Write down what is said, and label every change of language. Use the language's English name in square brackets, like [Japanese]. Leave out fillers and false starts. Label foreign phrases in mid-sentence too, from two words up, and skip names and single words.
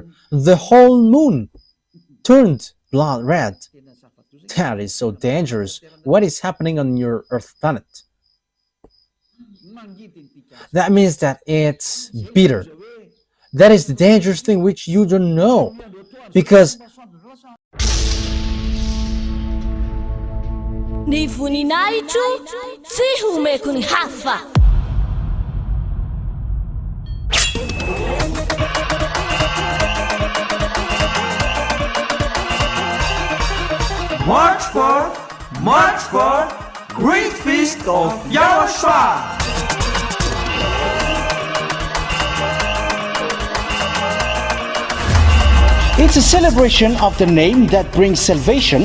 [English] The whole moon turned blood red. That is so dangerous. What is happening on your Earth planet? That means that it's bitter. That is the dangerous thing which you don't know. Because [Malagasy] Ny voninahitro tsy homeko ny hafa. [English] March 4th, Great Feast of YAHOSHUAH. It's a celebration of the name that brings salvation,